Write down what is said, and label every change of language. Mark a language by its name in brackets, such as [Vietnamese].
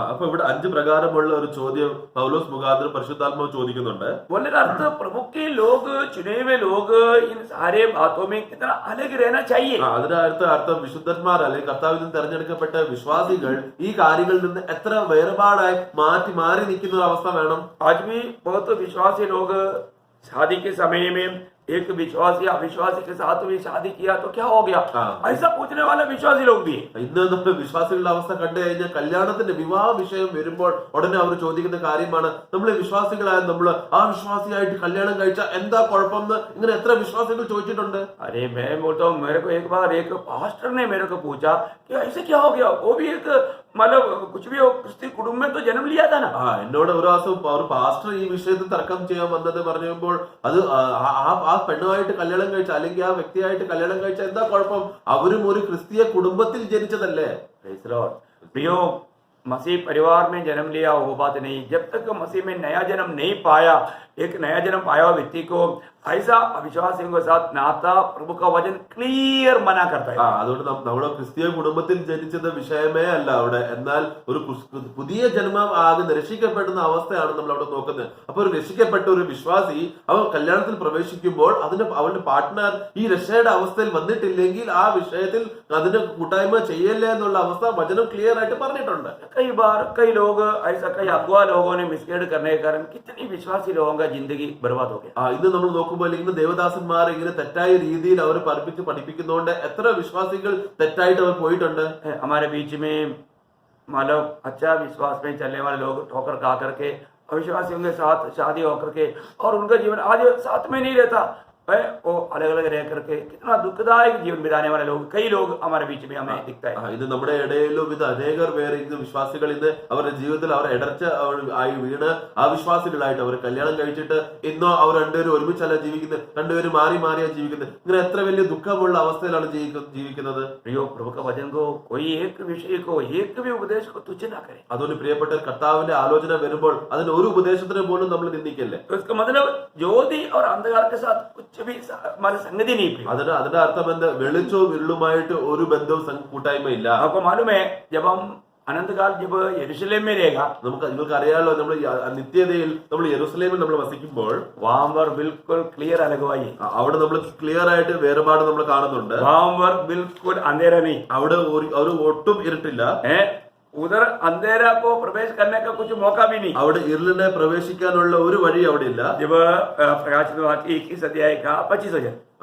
[Malayalam] അപ്പൊ ഇവിടെ 5 പ്രകാരമുള്ള ഒരു ചോദ്യം പൗലോസ് മുഖാന്തരം പരിശുദ്ധാത്മാവ് ചോദിക്കുന്നുണ്ട്. [Hindi] बोलने का अर्थ, प्रभु के लोग, चुने हुए लोग इन सारे बातों में कितना अलग रहना चाहिए. [Malayalam] അതിന്റെ അർത്ഥം വിശുദ്ധന്മാർ അല്ലെങ്കിൽ കർത്താവിൽ നിന്ന് തെരഞ്ഞെടുക്കപ്പെട്ട വിശ്വാസികൾ ഈ കാര്യങ്ങളിൽ നിന്ന് എത്ര വേർപാടായി മാറി നിൽക്കുന്ന ഒരു അവസ്ഥ വേണം. [Hindi] आज भी बहुत विश्वासी लोग शादी के समय में एक विश्वासी अविश्वासी के साथ भी शादी किया तो क्या हो गया, ऐसा पूछने वाले विश्वासी लोग भी है। [Malayalam] ഇന്ന് നമ്മൾ വിശ്വാസികളുടെ അവസ്ഥ കണ്ടു കഴിഞ്ഞാൽ കല്യാണത്തിന്റെ വിവാഹ വിഷയം വരുമ്പോൾ ഉടനെ അവർ ചോദിക്കുന്ന കാര്യമാണ്, നമ്മൾ വിശ്വാസികളായ നമ്മൾ ആ വിശ്വാസിയായിട്ട് കല്യാണം കഴിച്ചാൽ എന്താ കുഴപ്പമെന്ന് ഇങ്ങനെ എത്ര വിശ്വാസികൾ ചോദിച്ചിട്ടുണ്ട്. [Hindi] अरे मैं बोलता हूँ, मेरे को एक बार एक पास्टर ने मेरे को पूछा कि ऐसे क्या हो गया, वो भी एक मतलब कुछ भी हो क्रिस्ती कुटुंब में तो जन्म लिया था ना। [Malayalam] എന്നോട് ഒരു ദിവസം ഒരു പാസ്റ്റർ ഈ വിഷയത്തിൽ തർക്കം ചെയ്യാൻ വന്നത് പറഞ്ഞപ്പോൾ അത് ആ പെണ്ണുമായിട്ട് കല്യാണം കഴിച്ച അല്ലെങ്കിൽ ആ വ്യക്തിയായിട്ട് കല്യാണം കഴിച്ച എന്താ കുഴപ്പം, അവരും ഒരു ക്രിസ്തീയ കുടുംബത്തിൽ ജനിച്ചതല്ലേ. [Hindi] प्रियो, मसीह परिवार में जन्म लिया वो बात नहीं, जब तक मसीह में नया जन्म नहीं पाया, एक नया जन्म पाया हुआ व्यक्ति को ऐसा अविश्वासियों के साथ नाता प्रभु का वचन क्लियर मना करता है. [Malayalam] അതുകൊണ്ട് നമ്മുടെ ക്രിസ്തീയ കുടുംബത്തിൽ ജനിച്ചത് വിഷയമേ അല്ല അവിടെ, എന്നാൽ ഒരു പുതിയ ജന്മം ആകെ രക്ഷിക്കപ്പെടുന്ന അവസ്ഥയാണ് നമ്മൾ അവിടെ നോക്കുന്നത്. അപ്പൊ ഒരു രക്ഷിക്കപ്പെട്ട ഒരു വിശ്വാസി അവൻ കല്യാണത്തിൽ പ്രവേശിക്കുമ്പോൾ അവന്റെ പാർട്ട്ണർ ഈ രക്ഷയുടെ അവസ്ഥയിൽ വന്നിട്ടില്ലെങ്കിൽ ആ വിഷയത്തിൽ അതിന്റെ കൂട്ടായ്മ ചെയ്യല്ലേ എന്നുള്ള അവസ്ഥ വചനം ക്ലിയർ ആയിട്ട് പറഞ്ഞിട്ടുണ്ട്. [Hindi] कई बार कई लोग ऐसा, कई अगुआ लोगों ने मिसगाइड करने के कारण कितनी विश्वासी लोगों का जिंदगी बर्बाद हो गया. [Malayalam] ഇന്ന് നമ്മൾ നോക്കുമ്പോൾ ഇന്ന് ദേവദാസന്മാർ ഇങ്ങനെ തെറ്റായ രീതിയിൽ അവർ പഠിപ്പിക്കുന്നതുകൊണ്ട് എത്ര വിശ്വാസികൾ തെറ്റായിട്ട് അവർ പോയിട്ടുണ്ട്. [Hindi] हमारे बीच में मतलब अच्छा विश्वास में चलने वाले लोग ठोकर खा करके अविश्वासियों के साथ शादी होकर के और उनका जीवन आज साथ में नहीं रहता, वो अलग अलग रह करके कितना दुखदायक जीवन बिताने वाले लोग, कई लोग हमारे बीच में हमें दिखता है. [Malayalam] ഇത് നമ്മുടെ ഇടയിലും ഇത് അനേകർ പേര് ഇന്ന് വിശ്വാസികൾ ഇന്ന് അവരുടെ ജീവിതത്തിൽ അവർ ഇടർച്ച ആയി വീണ് അവിശ്വാസികളായിട്ട് അവർ കല്യാണം കഴിച്ചിട്ട് ഇന്നോ അവർ രണ്ടുപേരും ഒരുമിച്ചല്ല ജീവിക്കുന്നത്, രണ്ടുപേരും മാറി മാറിയാ ജീവിക്കുന്നത്. ഇങ്ങനെ എത്ര വലിയ ദുഃഖമുള്ള അവസ്ഥയിലാണ് ജീവിക്കുന്നത്. [Hindi] प्रियो, प्रभु का वचन को कोई एक विषय को एक भी उपदेश को तुच्छ ना करे. [Malayalam] അതുകൊണ്ട് പ്രിയപ്പെട്ട കർത്താവിന്റെ ആലോചന വരുമ്പോൾ അതിന് ഒരു ഉപദേശത്തിന് പോലും നമ്മൾ നിന്ദിക്കല്ലേ. [Hindi] तो इसका मतलब ज्योति और अंधकार के साथ कुछ भी हमारी संगति नहीं. [Malayalam] അതിന്റെ അർത്ഥം എന്താ, വെളിച്ചവും ഇരുളുമായിട്ട് ഒരു ബന്ധവും കൂട്ടായ്മ ഇല്ല. [Hindi] आपको मालूम है, जब हम अनंत काल जब यरूशलेम में रहेगा, [Malayalam] നിങ്ങൾക്ക് അറിയാലോ, നമ്മൾ നിത്യതയിൽ നമ്മൾ യെരൂശലേമിൽ നമ്മൾ വസിക്കുമ്പോൾ [Hindi] वहां पर बिल्कुल क्लियर अलग हुआ है. [Malayalam] അവിടെ നമ്മൾ ക്ലിയർ ആയിട്ട് വേർപാട് നമ്മൾ കാണുന്നുണ്ട്. [Hindi] वहां पर बिल्कुल अंधेरा नहीं, [Malayalam] അവിടെ ഒരു ഒട്ടും ഇരുട്ടില്ല. [Hindi] उधर अंधेरा को प्रवेश करने का कुछ मौका भी नहीं. [Malayalam] അവിടെ ഇരുളിനെ പ്രവേശിക്കാനുള്ള ഒരു വഴി അവിടെ ഇല്ല. [Hindi] जब प्रकाशित वाक्य 21 अध्याय का 25 वचन,